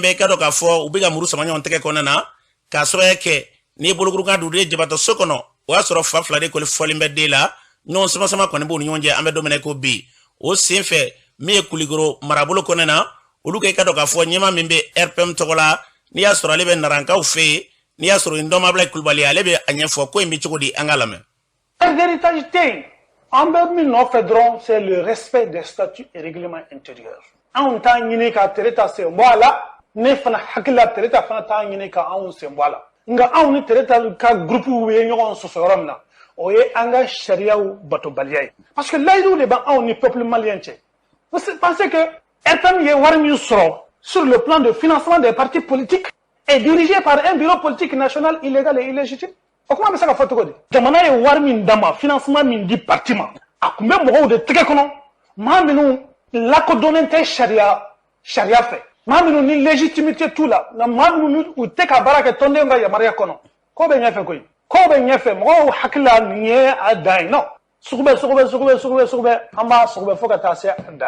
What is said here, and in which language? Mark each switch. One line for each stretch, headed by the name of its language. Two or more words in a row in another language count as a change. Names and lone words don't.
Bambara: bɛ i ka dɔn k'a fɔ u bɛ ka muru sama ɲɔgɔn tɛgɛ kɔnɔ na k'a sababuya kɛ n'i ye bolokurukan don u ye jabatɔ so kɔnɔ o y'a sɔrɔ fa fila de kɔni fɔlen bɛ den la ɲɔgɔn sama kɔni b'u ni ɲɔgɔn cɛ an bɛ don min na ko bi o sen fɛ min ye Kulikoro marabolo kɔnɔ na olu ka i ka dɔn k'a fɔ ɲɛma min bɛ RPM tɔgɔ la n'i y'a sɔrɔ ale bɛ narankaw fɛ yen n'i y'a sɔrɔ Ndɔmabila Kulibali ale bɛ a ɲɛfɔ ko in bɛ cogo di an ka lamɛn. Héritage tɛ yen an bɛ min nɔfɛ dɔrɔn
French: c'est le respect des statuts et règlements intérieurs.
Bambara: Anw t'a ɲini ka Tereta sen bɔ a la ne fana hakili la Tereta fana t'a ɲini ka anw sen bɔ a la nka anw ni Tereta ka groupe ye ɲɔgɔn sɔsɔ yɔrɔ min na o ye an ka sariyaw batobaliya ye
French: parce que
Bambara: layidu de bɛ anw ni
French: peuple malien
Bambara: cɛ.
French: Vous pensez que RPM
Bambara: ye wari min sɔrɔ
French: sur le plan de financement des partis politiques est dirigé par un bureau politique national illégal et illégitime?
Bambara: O kuma bɛ se ka fɔ cogo di? Jamana ye wari min d'a ma financement min di parti ma a tun bɛ mɔgɔw de tɛgɛ kɔnɔ maa minnu lakodɔnnen tɛ sariya fɛ maa minnu ni légitimité t'u la nka maa minnu u tɛ ka baara kɛ tɔndenw ka yamaruya kɔnɔ ko bɛ ɲɛfɛ koyi ko bɛ ɲɛfɛ mɔgɔw hakili la nin ye a dan ye non sugubɛ an b'a sugubɛ fo ka taa se a dan